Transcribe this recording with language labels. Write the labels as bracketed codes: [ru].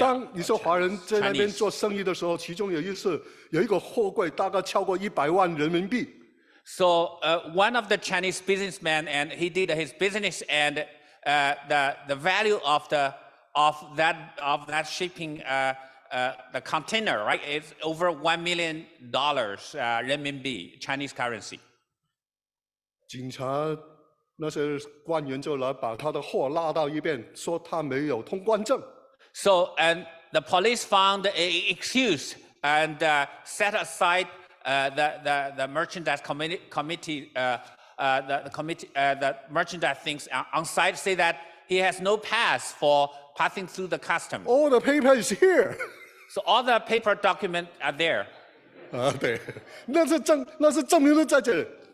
[zh] 当你说华人在那边做生意的时候，其中有一次有一个货柜大概超过100万人民币， [en] So one of the Chinese businessmen, and he did his business, and the value of that shipping the container, right, is over $1 million renminbi, Chinese currency. [zh] 警察那些官员就来把他的货拉到一边，说他没有通关证。 [en] So and the police found an excuse and set aside the merchandise committee the merchandise things on site, say that he has no pass for passing through the customs. All the paper is here So all the paper documents are there. [zh] 啊，对，那是证明的在这里。